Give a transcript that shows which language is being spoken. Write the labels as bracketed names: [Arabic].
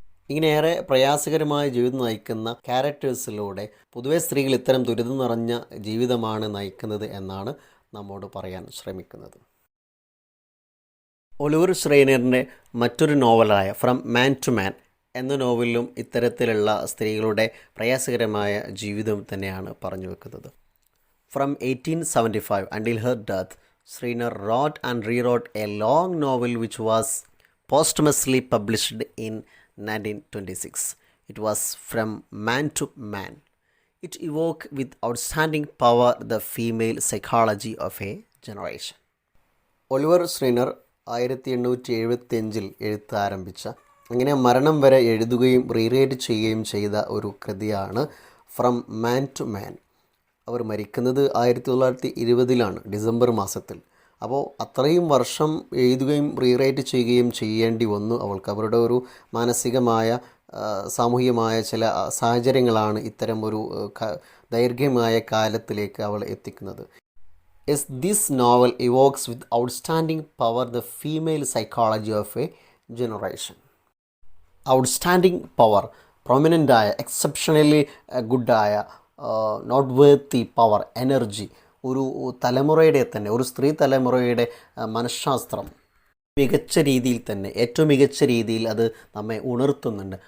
[Malayalam] ഇങ്ങനെ ഏറെ പ്രയാസകരമായ ജീവിതം നയിക്കുന്ന ക്യാരക്ടേഴ്സിലൂടെ പൊതുവെ സ്ത്രീകൾ ഇത്തരം ദുരിതം നിറഞ്ഞ ജീവിതമാണ് നയിക്കുന്നത് എന്നാണ് നമ്മോട് പറയാൻ ശ്രമിക്കുന്നത്. ഒലിവർ ഷ്രെയ്നറിൻ്റെ മറ്റൊരു നോവലായ ഫ്രം മാൻ ടു മാൻ എന്ന നോവലിലും ഇത്തരത്തിലുള്ള സ്ത്രീകളുടെ പ്രയാസകരമായ ജീവിതം തന്നെയാണ് പറഞ്ഞു വെക്കുന്നത്. [English] From 1875 until her death, Shriner wrote and rewrote a long novel which was posthumously published in 1926. It was From Man to Man. It evoked with outstanding power the female psychology of a generation. [Malayalam] Oliver ഷ്രെയ്നർ 1875 എഴുത്ത് ആരംഭിച്ച, അങ്ങനെ മരണം വരെ എഴുതുകയും rewrite ചെയ്യുകയും ചെയ്ത ഒരു കൃതിയാണ് ഫ്രം മാൻ ടു മാൻ. അവർ മരിക്കുന്നത് 1920 ഡിസംബർ മാസത്തിൽ. അപ്പോൾ അത്രയും വർഷം എഴുതുകയും റീറൈറ്റ് ചെയ്യുകയും ചെയ്യേണ്ടി വന്നു അവൾക്ക്. അവരുടെ ഒരു മാനസികമായ സാമൂഹികമായ ചില സാഹചര്യങ്ങളാണ് ഇത്തരം ഒരു ദൈർഘ്യമായ കാലത്തിലേക്ക് അവൾ എത്തിക്കുന്നത്. [English] Yes, this novel evokes with outstanding power the female psychology of a generation. Outstanding power, [Malayalam] prominent ആയ, exceptionally ഗുഡായ, [English] noteworthy power, [Malayalam] energy, ഒരു തലമുറയുടെ തന്നെ, ഒരു സ്ത്രീ തലമുറയുടെ മനഃശാസ്ത്രം മികച്ച രീതിയിൽ തന്നെ, ഏറ്റവും മികച്ച രീതിയിൽ അത് നമ്മെ ഉണർത്തുന്നുണ്ട്.